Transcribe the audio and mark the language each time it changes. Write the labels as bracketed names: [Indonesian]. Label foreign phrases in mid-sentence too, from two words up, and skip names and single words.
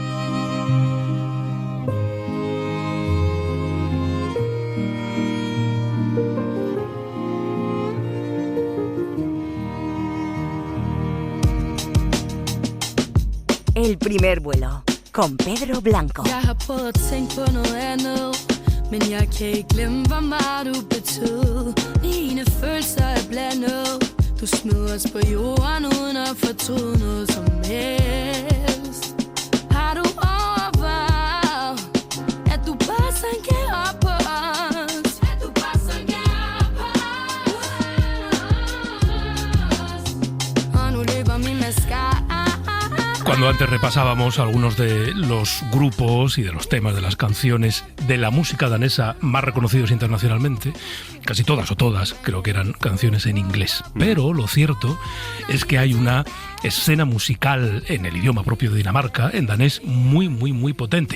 [Spanish] El primer vuelo con Pedro Blanco. [Danish] Jeg har prøvet at tænke på noget andet, men jeg kan ikke glemme, hvor meget du betød. Mine følelser er blandet. Du smed os på jorden uden at fortryde noget som helst. Har du overvejet, at du bare sanker op på os? At du bare sanker op på os? Og nu løber min mascara. [Spanish] Cuando antes repasábamos algunos de los grupos y de los temas de las canciones de la música danesa más reconocidos internacionalmente, casi todas o todas creo que eran canciones en inglés. Pero lo cierto es que hay una escena musical en el idioma propio de Dinamarca, en danés, muy potente.